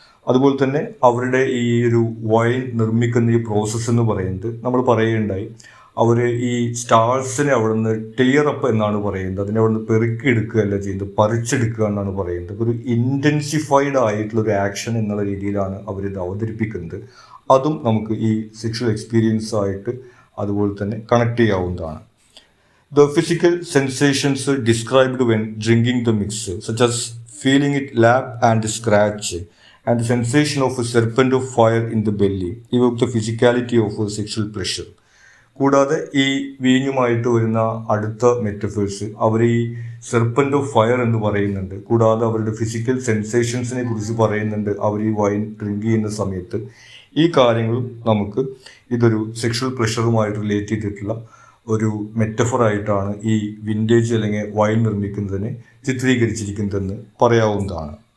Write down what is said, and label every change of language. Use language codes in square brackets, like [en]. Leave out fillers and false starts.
[ml] അതുപോലെ തന്നെ അവരുടെ ഈ ഒരു വൈൻ നിർമ്മിക്കുന്ന ഈ പ്രോസസ്സ് എന്ന് പറയുന്നത് നമ്മൾ പറയുകയുണ്ടായി, അവർ ഈ സ്റ്റാർസിനെ അവിടെ നിന്ന് ടിയർ അപ്പ് എന്നാണ് പറയുന്നത്. അതിനെ അവിടെ നിന്ന് പെറുക്കിയെടുക്കുകയല്ല ചെയ്യുന്നത്, പറിച്ചെടുക്കുക എന്നാണ് പറയുന്നത്. ഒരു ഇൻറ്റൻസിഫൈഡ് ആയിട്ടുള്ള ഒരു ആക്ഷൻ എന്നുള്ള രീതിയിലാണ് അവരിത് അവതരിപ്പിക്കുന്നത്. അതും നമുക്ക് ഈ സെക്ഷൽ എക്സ്പീരിയൻസ് ആയിട്ട് അതുപോലെ തന്നെ കണക്ട് ചെയ്യാവുന്നതാണ്. [en] The physical sensations described when drinking the mix, such as feeling it lap and scratch, and the sensation of a serpent of fire in the belly, evoke the physicality of a sexual pleasure. [ml] കൂടാതെ ഈ വീഞ്ഞുമായിട്ട് വരുന്ന അടുത്ത metaphors അവർ ഈ serpent of fire എന്ന് പറയുന്നുണ്ട്. കൂടാതെ അവരുടെ physical സെൻസേഷൻസിനെ കുറിച്ച് പറയുന്നുണ്ട് അവർ ഈ വൈൻ ഡ്രിങ്ക് ചെയ്യുന്ന സമയത്ത്. ഈ കാര്യങ്ങളും നമുക്ക് ഇതൊരു സെക്ഷൽ പ്രഷറുമായിട്ട് റിലേറ്റ് ചെയ്തിട്ടുള്ള ഒരു മെറ്റഫറായിട്ടാണ് ഈ വിൻറ്റേജ് അല്ലെങ്കിൽ വൈൻ നിർമ്മിക്കുന്നതിനെ ചിത്രീകരിച്ചിരിക്കുന്നതെന്ന് പറയാവുന്നതാണ്.